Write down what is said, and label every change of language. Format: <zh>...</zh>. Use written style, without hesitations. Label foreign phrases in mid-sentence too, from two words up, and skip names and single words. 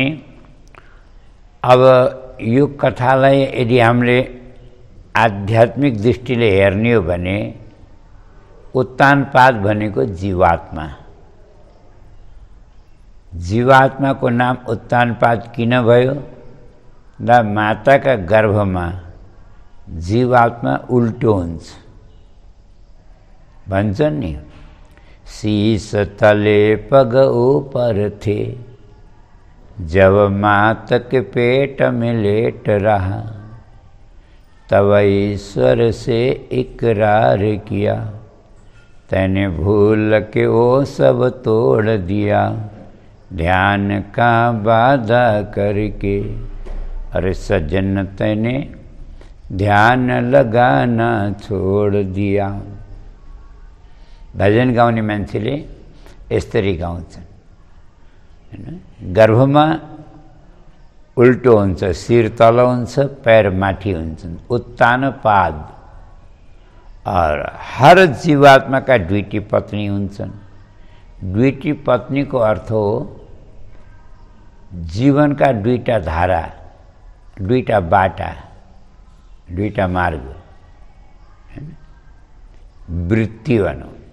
<ne>अब यो कथालाई यदि हामीले आध्यात्मिक दृष्टिले हेर्ने हो भने उत्तानपाद भनेको जीवात्मा। जीवात्माको नाम उत्तानपाद किन भयो? र माताका गर्भमा जीवात्मा उल्टो हुन्छ भन्छन् नि,</ne> <hi>शीश तले पग ऊपर थे, जब माता के पेट में लेट रहा, तब ईश्वर से इकरार किया, तैने भूल के वो सब तोड़ दिया, ध्यान का बाधा करके। अरे सज्जन, तैने ध्यान लगाना छोड़ दिया।</hi> <ne>भजन गाउने मान्छेले यसरी गाउँछन्, गर्भमा उल्टो हुन्छ, शिर तल हुन्छ, पैर माथि हुन्छन्, उत्तानपाद। और हर जीवात्माका दुईटी पत्नी हुन्छन्। दुईटी पत्नीको अर्थ हो जीवनका दुईटा धारा, दुईटा बाटा, दुईटा मार्ग, वृत्ति भनौँ।</ne>